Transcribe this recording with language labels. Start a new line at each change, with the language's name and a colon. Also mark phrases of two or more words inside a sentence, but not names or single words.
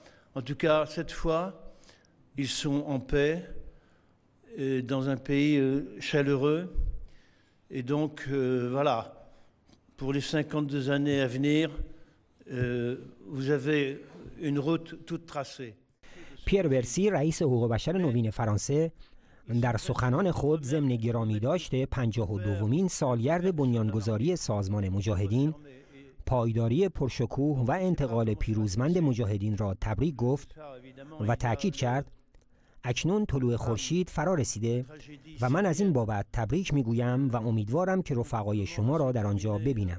French: En tout cas, cette fois, ils sont en paix, dans un pays chaleureux. Et donc, voilà, pour les 52 années à venir, vous avez une route toute tracée.
Persian: پیر ورسی رئیس حقوق بشر نوین فرانسه در سخنان خود ضمن گرامی داشته 52مین سالگرد بنیانگذاری سازمان مجاهدین، پایداری پرشکوه و انتقال پیروزمند مجاهدین را تبریک گفت و تأکید کرد اکنون طلوع خورشید فرا رسیده و من از این بابت تبریک میگویم و امیدوارم که رفقای شما را در آنجا ببینم.